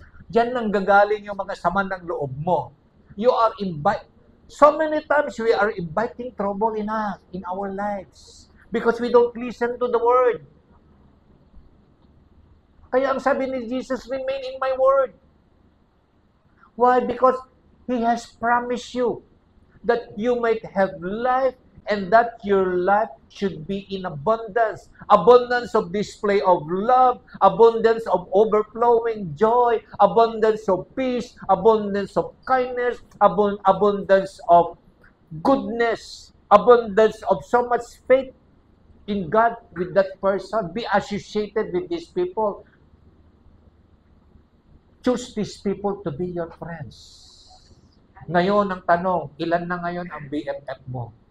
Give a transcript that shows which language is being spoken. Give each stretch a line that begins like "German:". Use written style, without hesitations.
Filipino: Diyan lang gagaling yung mga sama ng loob mo.
English: You are so many times we are inviting trouble in our lives because we don't listen to the word.
Filipino: Kaya ang sabi ni Jesus,
English: remain in my word. Why? Because He has promised you that you might have life and that your life should be in abundance. Abundance of display of love, abundance of overflowing joy, abundance of peace, abundance of kindness, abundance of goodness, abundance of so much faith in God with that person. Be associated with these people. Choose these people to be your friends.
Filipino: Ngayon, ang tanong, ilan na ngayon ang BFF mo?